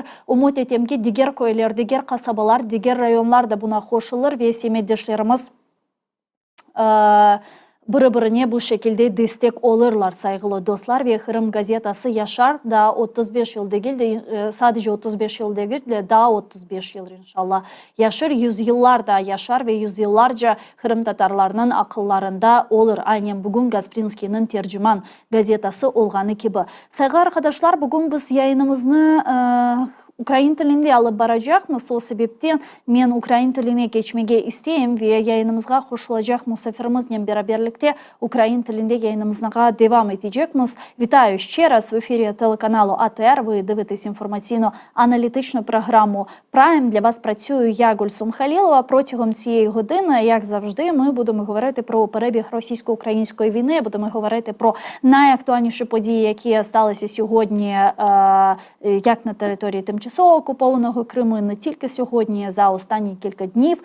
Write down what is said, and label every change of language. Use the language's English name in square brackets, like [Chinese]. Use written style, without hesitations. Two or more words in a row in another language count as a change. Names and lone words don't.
[Crimean Tatar] Umut etem ki diğer köyler, diğer kasabalar, diğer rayonlar da buna koşulur ve semeddeşlerimiz bir-birine bu şekilde destek olurlar saygılı dostlar ve Kırım gazetası yaşar da 35 yıl değil de sadece 35 yıl değil de daha 35 yıl inşallah yaşar, yüzyıllarda yaşar ve yüzyıllarca Kırım Tatarlarının akıllarında olur. Aynen bugün Gasprinski'nin tercüman gazetası olganı gibi. Saygı arkadaşlar, bugün biz yayınımızı Ukrayna tilinde alıp baracakmız. O sebepten men Ukrayna tiline geçmege isteyim ve yayınımızga koşulacak misafirimiz beraberlikte Ukrayna tilinde yayınımızga devam edecekmiz. [Ukrainian] Вітаю ще раз в ефірі телеканалу АТР. Ви дивитесь інформаційно-аналітичну програму Prime. Для вас працюю я, Гульсум Халілова. Протягом цієї години, як завжди, ми будемо говорити про перебіг російсько-української війни, будемо говорити про найактуальніші події, які сталися сьогодні як на території тимчасово окупованого Криму, не тільки сьогодні, за останні кілька днів.